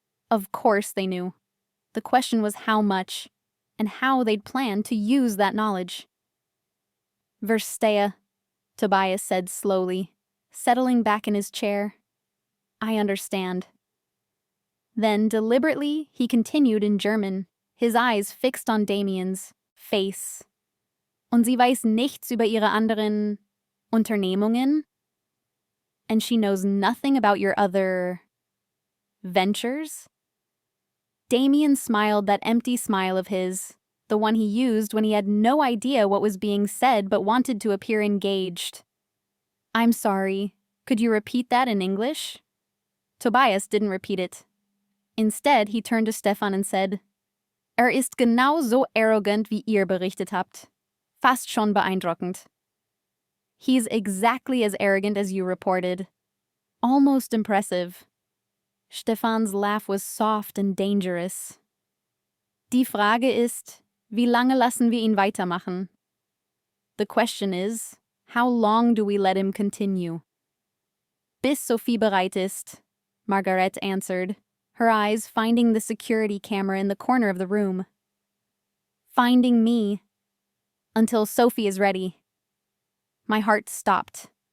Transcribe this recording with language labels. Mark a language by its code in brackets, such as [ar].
[en] Of course they knew. The question was how much, and how they'd planned to use that knowledge. "Verstehe," Tobias said slowly, settling back in his chair. "I understand." Then, deliberately, he continued in German, his eyes fixed on Damien's face. [de] "Und sie weiß nichts über ihre anderen Unternehmungen? [en] And she knows nothing about your other ventures?" Damien smiled that empty smile of his, the one he used when he had no idea what was being said but wanted to appear engaged. "I'm sorry. Could you repeat that in English?" Tobias didn't repeat it. Instead, he turned to Stefan and said, [de] Ist genau so arrogant, wie ihr berichtet habt. Fast schon beeindruckend." [en] "He's exactly as arrogant as you reported. Almost impressive." Stefan's laugh was soft and dangerous. [de] "Die Frage ist, wie lange lassen wir ihn weitermachen?" [en] The question is, how long do we let him continue? [de] "Bis Sophie bereit ist," [en] Margaret answered, her eyes finding the security camera in the corner of the room. "Finding me. Until Sophie is ready." My heart stopped.